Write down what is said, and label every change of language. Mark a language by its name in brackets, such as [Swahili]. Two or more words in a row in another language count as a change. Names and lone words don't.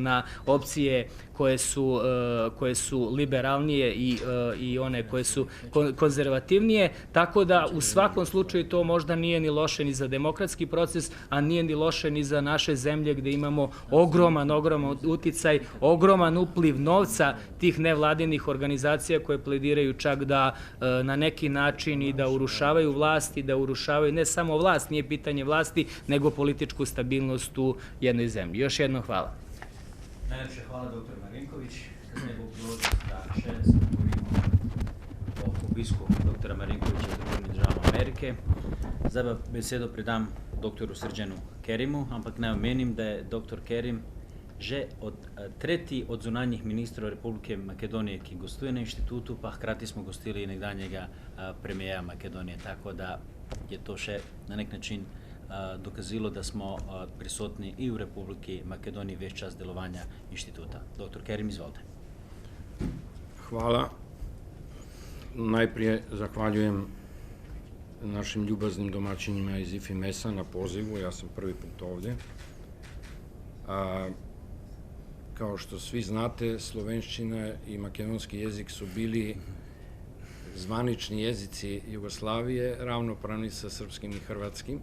[Serbian] na opcije koje su liberalnije i one koje su konzervativnije, tako da u svakom slučaju to možda nije ni loše ni za demokratski proces, a nije ni loše ni za naše zemlje gde imamo ogroman uticaj, ogroman upliv novca tih nevladinih organizacija koje plediraju čak da na neki način i da urušavaju vlast i da urušavaju ne samo vlast, nije pitanje vlasti, nego političku stabilnost u jednoj zemlji. Još jednom hvala. [Slovenian] Najlepše hvala, dr. Marinković. Nego uložiti da še se govorimo o obisku dr. Marinkovića v Združenih državah Amerike. Zdaj pa besedo predam dr. Srdjanu Kerimu, ampak naj omenim, da je dr. Kerim že tretji od zunanjih ministrov Republike Makedonije, ki gostuje na inštitutu, pa hkrati smo gostili nekdanjega premijera Makedonije, tako da je to še na nek način dokazilo, da smo prisotni [Serbian] i u [Slovenian] Republiki Makedoniji već čas delovanja inštituta. Dr. Kerim, izvolite. [Serbian] Hvala. Najprije zahvaljujem našim ljubaznim domaćinima iz IFIMES-a na pozivu, ja sam prvi put ovdje. Kao što svi znate, slovenščina i makedonski jezik su bili zvanični jezici Jugoslavije, ravnopravni sa srpskim i hrvatskim.